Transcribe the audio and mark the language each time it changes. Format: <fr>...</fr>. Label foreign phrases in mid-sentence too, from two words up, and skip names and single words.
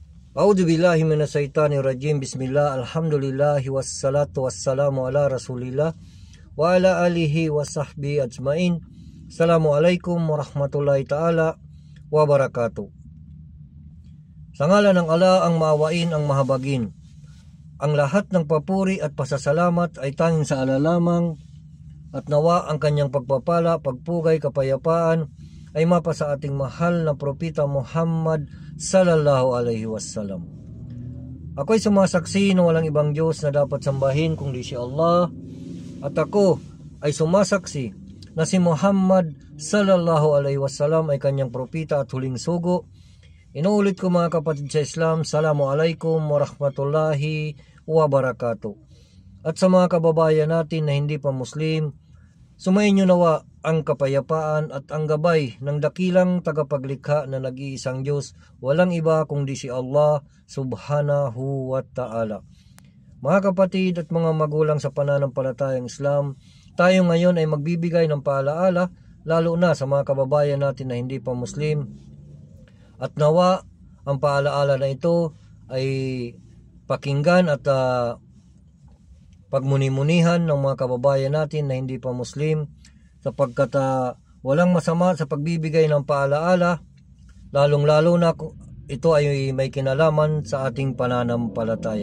<ar>أعوذ بالله من الشيطان الرجيم. بسم الله، الحمد لله، والصلاة والسلام على رسول الله وعلى آله وصحبه أجمعين. السلام عليكم ورحمة الله تعالى وبركاته.</ar> <tl>Sa ngalan ng Allah ang maawain, ang mahabagin. Ang lahat ng papuri at pasasalamat ay tanging sa Allah lamang, at nawa ang kanyang pagpapala, pagpugay, kapayapaan ay mapa sa ating mahal na propeta Muhammad</tl> <ar>صلى الله عليه وسلم.</ar> <tl>Ako'y sumasaksi na walang ibang Diyos na dapat sambahin kundi si Allah, at ako ay sumasaksi na si Muhammad</tl> <ar>صلى الله عليه وسلم</ar> <tl>ay kanyang propeta at huling sugo. Inuulit ko mga kapatid sa Islam,</tl> <ar>السلام عليكم ورحمة الله وبركاته.</ar> <tl>At sa mga kababayan natin na hindi pa Muslim, sumainyo nawa ang kapayapaan at ang gabay ng dakilang tagapaglikha na nag-iisang Diyos, walang iba kundi si</tl> <ar>الله سبحانه وتعالى.</ar> <tl>Mga kapatid at mga magulang sa pananampalatayang Islam, tayo ngayon ay magbibigay ng paalaala, lalo na sa mga kababayan natin na hindi pa Muslim. At nawa ang paalaala na ito ay pakinggan at pagmuni-munihan ng mga kababayan natin na hindi pa Muslim, sapagkat walang masama sa pagbibigay ng paalaala, lalong-lalo na ito ay may kinalaman sa ating pananampalataya.</tl>